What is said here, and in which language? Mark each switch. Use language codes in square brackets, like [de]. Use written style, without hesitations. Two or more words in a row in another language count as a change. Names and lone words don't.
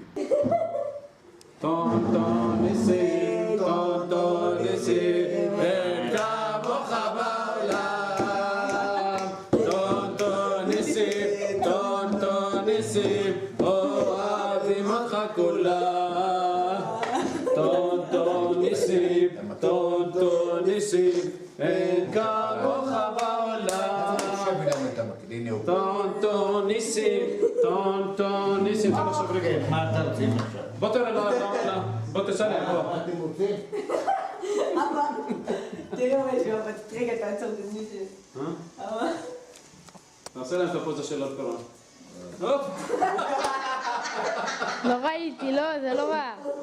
[he] טון טון ניסים, טון טון ניסים, אין כמוך בעולם. טון טון ניסים, טון טון ניסים, אוהבים אותך כולם. טון טון ניסים, טון טון ניסים, אין כמוך בעולם. טון טון ניסים, טון טון ניסים. אתה עכשיו רגל. מה אתה רוצים עכשיו? בוא תראה, לא, בוא תסלם, בוא. מה אתם רוצים? אבא, תראה מה יש באבא, רגע, תעצור את מישהו. אבא. נעשה להם את הפוזה של עוד קרון. הופ! לא ראיתי, לא, זה לא רע.